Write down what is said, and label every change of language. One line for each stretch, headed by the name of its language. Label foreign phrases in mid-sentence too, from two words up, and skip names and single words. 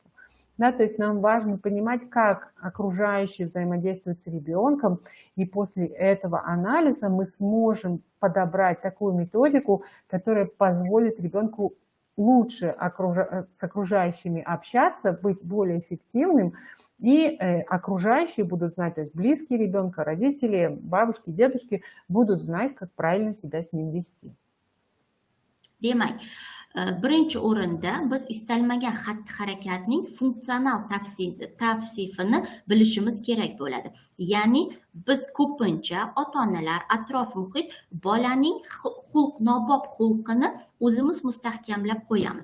Russian: Да, то есть нам важно понимать, как окружающие взаимодействуют с ребенком, и после этого анализа мы сможем подобрать такую методику, которая позволит ребенку лучше с окружающими общаться, быть более эффективным, и окружающие будут знать, то есть близкие ребенка, родители, бабушки, дедушки будут знать, как правильно себя с ним вести.
Uzbek: Demak, birinchi o'rinda biz istalmagan xatti-harakatning funksional tavsifini bilishimiz kerak bo'ladi. Ya'ni biz ko'pincha ota-onalar, atrof muhit bolaning nobob xulqini o'zimiz mustahkamlab qo'yamiz.